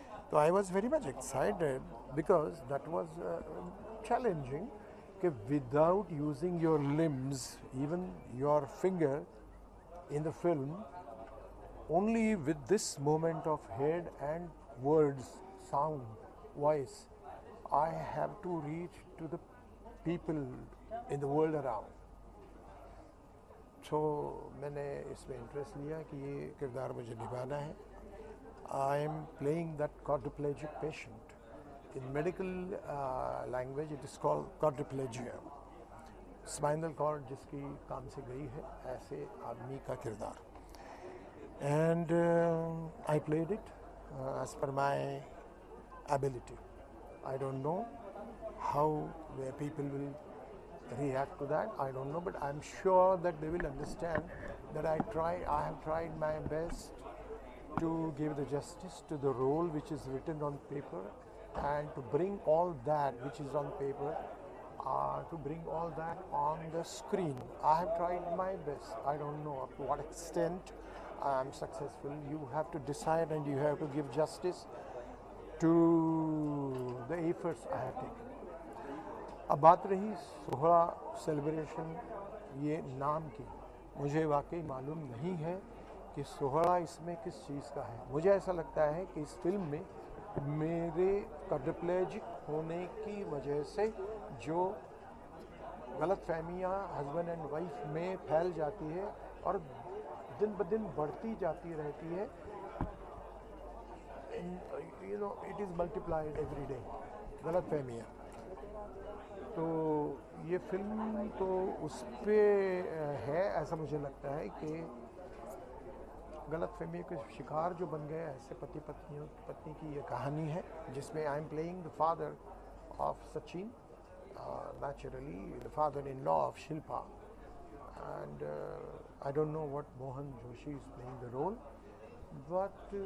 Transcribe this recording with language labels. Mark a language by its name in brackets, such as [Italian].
[English] तो I was very much excited because that was challenging कि without using your limbs, even your finger in the film, only with this movement of head and words, sound, voice, I have to reach to the people in the world around. [Hindi] So मैंने इसमें interest लिया कि ये किरदार मुझे निभाना है। [English] I am playing that quadriplegic patient. In medical language it is called quadriplegia. [Hindi] Spinal cord जिसकी काम से गई है, ऐसे आदमी का किरदार। [English] And I played it as per my ability. I don't know how the people will react to that. I don't know, but I'm sure that they will understand that I have tried my best to give the justice to the role which is written on paper and to bring all that which is on paper, to bring all that on the screen. I have tried my best. I don't know up to what extent I am successful. You have to decide and you have to give justice to the efforts I have taken. [Hindi] अब बात रही 16 celebration ये नाम की, मुझे वाकई मालूम नहीं है कि 16 इसमें किस चीज़ का है। मुझे ऐसा लगता है कि इस फिल्म में मेरे क्वाड्रिप्लेजिक होने की वजह से जो गलतफहमियाँ हस्बैंड एंड वाइफ में फैल जाती है और दिन ब दिन बढ़ती जाती रहती है, [English] it is multiplied every day. [Hindi] गलत फहमियाँ। तो ये फिल्म तो उस पे है, ऐसा मुझे लगता है कि गलत फहमी के शिकार जो बन गए ऐसे पत्नी की ये कहानी है, जिसमें I am playing the father of Sachin, naturally the father-in-law of Shilpa, and I don't know what Mohan Joshi is playing the role, but